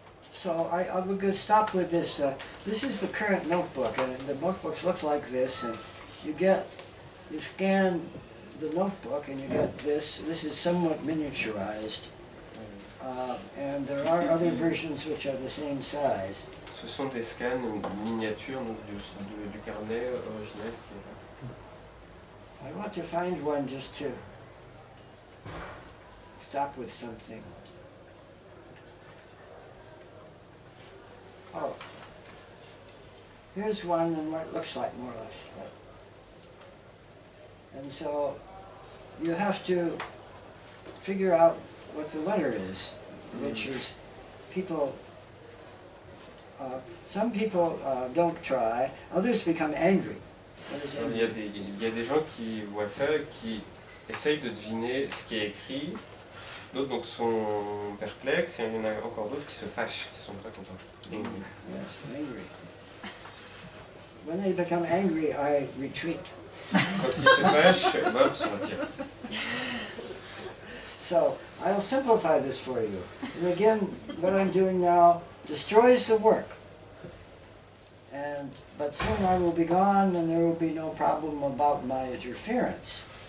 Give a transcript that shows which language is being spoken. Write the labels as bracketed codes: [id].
[en] So I would go stop with this. This is the current notebook, and the notebooks look like this. And you scan the notebook, and you get this. This is somewhat miniaturized, and there are other versions which are the same size. [fr] Ce sont des scans miniatures donc, du carnet original qui est là. [en] I want to find one just to stop with something. Oh, here's one and what it looks like more or less. And so you have to figure out what the letter is, which is people, some people don't try, others become angry. [fr] Il y a des gens qui voient ça, qui essayent de deviner ce qui est écrit, d'autres donc sont perplexes, et il y en a encore d'autres qui se fâchent, qui sont pas contents. [en] Angry. Yes, angry. When they become angry, I retreat. [fr] Quand ils se fâchent, Bob se retire. [en] So, I'll simplify this for you. And again, what I'm doing now destroys the work. But soon I will be gone and there will be no problem about my interference.